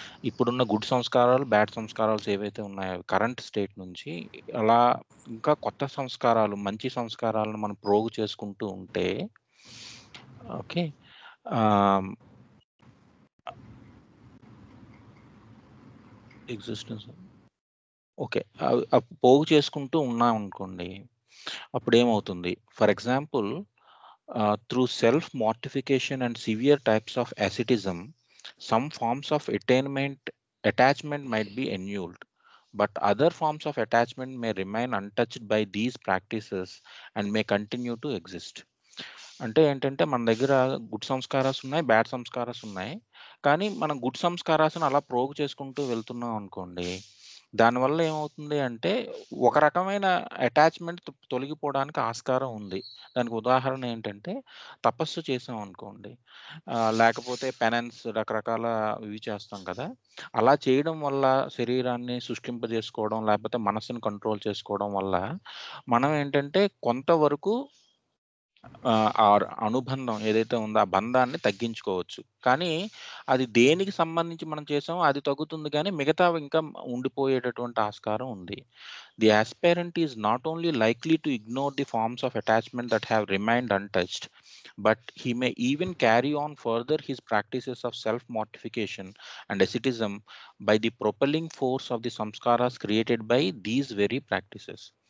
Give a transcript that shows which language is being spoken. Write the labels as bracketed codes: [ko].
[te] ఇప్పుడున్న గుడ్ సంస్కారాలు బ్యాడ్ సంస్కారాలు ఏవైతే ఉన్నాయో కరెంట్ స్టేట్ నుంచి అలా ఇంకా కొత్త సంస్కారాలు మంచి సంస్కారాలను మనం ప్రోగు చేసుకుంటూ ఉంటే, ఓకే, ఎగ్జిస్టెన్స్ ఓకే పోగు చేసుకుంటూ ఉన్నాం అనుకోండి, అప్పుడు ఏమవుతుంది? [en] For example, through self-mortification and severe types of asceticism, some forms of attachment might be annulled, but other forms of attachment may remain untouched by these practices and may continue to exist. [te] అంటే ఏంటంటే మన దగ్గర good sanskaras ఉన్నాయి, bad sanskaras ఉన్నాయి, కానీ మనం good సంస్కారాలను అలా ప్రోగు చేసుకుంటూ వెళ్తున్నాం అనుకోండి, దానివల్ల ఏమవుతుంది అంటే ఒక రకమైన అటాచ్మెంట్ తొలగిపోవడానికి ఆస్కారం ఉంది. దానికి ఉదాహరణ ఏంటంటే తపస్సు చేసాం అనుకోండి, లేకపోతే పెనెన్స్ రకరకాల ఇవి చేస్తాం కదా, అలా చేయడం వల్ల శరీరాన్ని శుష్కింపజేసుకోవడం లేకపోతే మనసును కంట్రోల్ చేసుకోవడం వల్ల మనం ఏంటంటే కొంతవరకు ఆ అనుబంధం ఏదైతే ఉందో ఆ బంధాన్ని తగ్గించుకోవచ్చు. కానీ అది దేనికి సంబంధించి మనం చేసామో అది తగ్గుతుంది, కానీ మిగతా ఇంకా ఉండిపోయేటటువంటి ఆస్కారం ఉంది. [en] The aspirant is not only likely to ignore the forms of attachment that have remained untouched, but he may even carry on further his practices of self-mortification and asceticism by the propelling force of the samskaras created by these very practices.